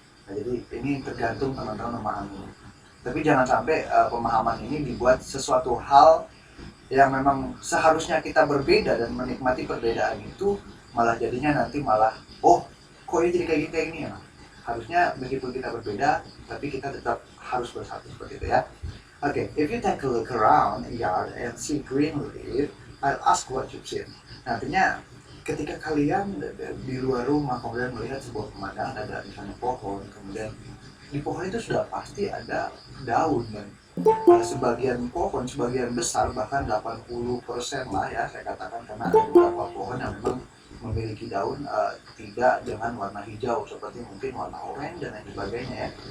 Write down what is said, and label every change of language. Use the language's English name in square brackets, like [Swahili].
[Indonesian] Nah, jadi ini tergantung teman-teman memahami. Tapi jangan sampai pemahaman ini dibuat sesuatu hal yang memang seharusnya kita berbeda dan menikmati perbedaan itu malah jadinya nanti malah kok ini jadi kayak gini kayak ini ya. Harusnya meskipun kita berbeda tapi kita tetap harus bersatu seperti itu ya. [English] Okay, if you take a look around a yard and see green leaf, I'll ask what you've seen. [Indonesian] Nah, artinya ketika kalian di luar rumah kemudian melihat sebuah pemandangan ada misalnya pohon, kemudian di pohon itu sudah pasti ada daun kan. Sebagian pohon, sebagian besar bahkan 80% lah ya saya katakan, karena ada beberapa pohon yang memang memiliki daun tidak dengan warna hijau seperti mungkin warna oranye dan lain sebagainya ya.